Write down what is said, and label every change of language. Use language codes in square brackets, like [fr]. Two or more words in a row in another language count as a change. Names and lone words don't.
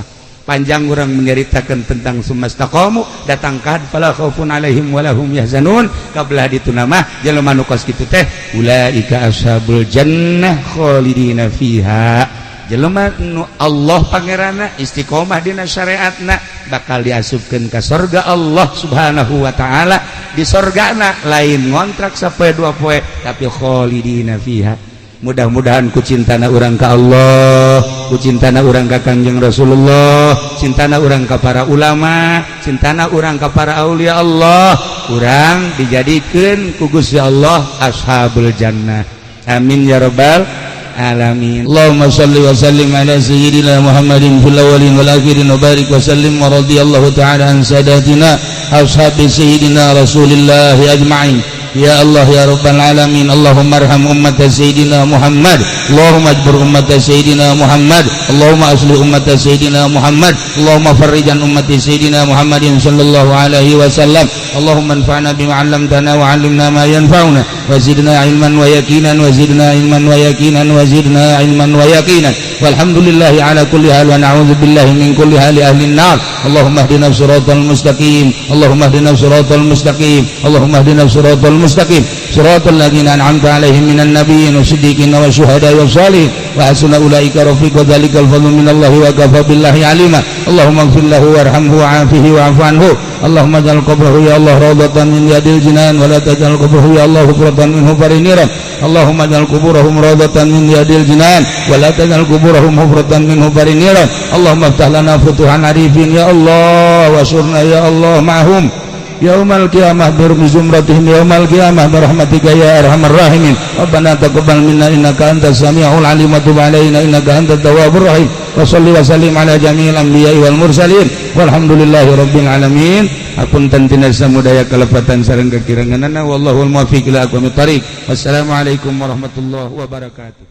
[su] Panjang urang menceritakeun tentang [ar] ثم استقاموا [su] datang ka [ar] فلا خوف عليهم ولا هم يحزنون [su] kabelah dituna mah jelema nu kos kitu teh [ar] أولئك أصحاب الجنة خالدين فيها [su] jelema nu Allah pangeranna istiqomah dina syariatna bakal diasupkeun ka surga Allah [ar] سبحانه وتعالى [su] di surgana lain ngontrak sapoe dua poe tapi [ar] خالدين فيها. [su] Mudah-mudahan ku cintana urang ka Allah ku cintana urang ka Kangjeng Rasulullah cintana urang ka para ulama cintana urang ka para [ar] أولياء الله [su] urang dijadikeun ku Gusti Allah [ar] أصحاب الجنة آمين يا رب العالمين. اللهم صل وسلم على سيدنا محمد في الأولين والآخرين وبارك وسلم ورضي الله تعالى عن ساداتنا أصحاب سيدنا رسول الله أجمعين. يا الله يا رب العالمين. اللهم ارحم أمة سيدنا محمد، اللهم اجبر أمة سيدنا محمد، اللهم أصلح أمة سيدنا محمد، اللهم فرج أمة سيدنا محمد صلى الله عليه وسلم. اللهم انفعنا بما علمتنا وعلمنا ما ينفعنا وزدنا علما ويقينا وزدنا علما ويقينا وزدنا علما ويقينا والحمد لله على كل حال ونعوذ بالله من كل حال أهل النار. اللهم اهدنا الصراط المستقيم، اللهم اهدنا الصراط المستقيم، اللهم اهدنا الصراط المستقيم صراط الذين أنعمت عليهم من النبيين والصديقين والشهداء والصالحين وحسن أولئك رفيقا ذلك الفضل من الله وكفى بالله عليما. اللهم اغفر له وارحمه وعافه واعف عنه. اللهم اجعل قبره يا الله روضة من رياض الجنان ولا تجعل قبره يا الله حفرة من حفر النيران. اللهم اجعل قبورهم روضة من رياض الجنان ولا تجعل قبورهم حفرة من حفر النيران. اللهم افتح لنا فتوح العارفين يا الله وصرنا يا الله معهم يوم القيامة بزمرتهم يوم القيامة برحمتك يا أرحم الراحمين. ربنا تقبل منا إنك أنت السميع العليم وتب علينا إنك أنت التواب الرحيم. وصل وسلم على جميع الأنبياء والمرسلين والحمد لله رب العالمين. [su] Hapunten tina samudaya kalepatan sareng kakiranganana [ar] والله الموفق إلى أقوم الطريق. والسلام عليكم ورحمة الله وبركاته.